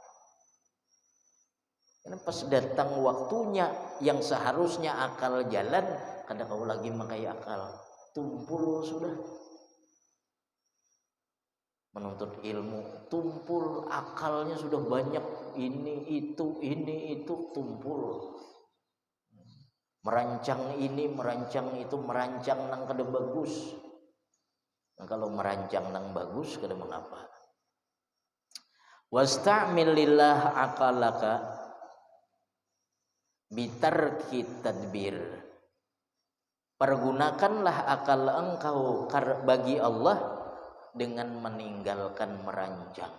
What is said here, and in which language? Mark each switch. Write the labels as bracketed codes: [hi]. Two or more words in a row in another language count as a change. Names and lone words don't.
[bjn] Karena pas datang waktunya yang seharusnya akal jalan, kada kau lagi makai akal, tumpul sudah. [id] Menuntut ilmu tumpul, akalnya sudah banyak, ini itu tumpul. Merancang ini, merancang itu, [bjn] merancang nang kada bagus. Nah, kalau merancang nang bagus kada mengapa. [ar] واستعمل لله عقلك بترك التدبير. [id] Pergunakanlah akal engkau bagi Allah dengan meninggalkan merancang.